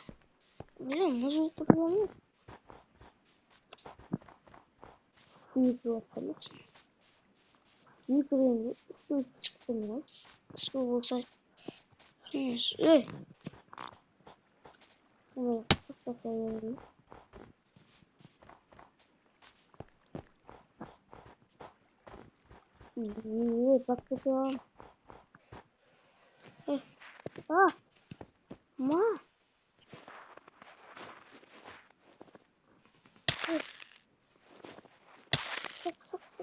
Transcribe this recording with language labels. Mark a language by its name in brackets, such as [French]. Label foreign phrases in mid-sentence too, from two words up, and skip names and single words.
[Russian] Блин, может, это прям снижаться, конечно. Снижение. Что вы, кстати? Эй! [Turkish] Evet, çok da seviyorum. İyi, bakacağım. Ah, ma. Sok, sok, sok.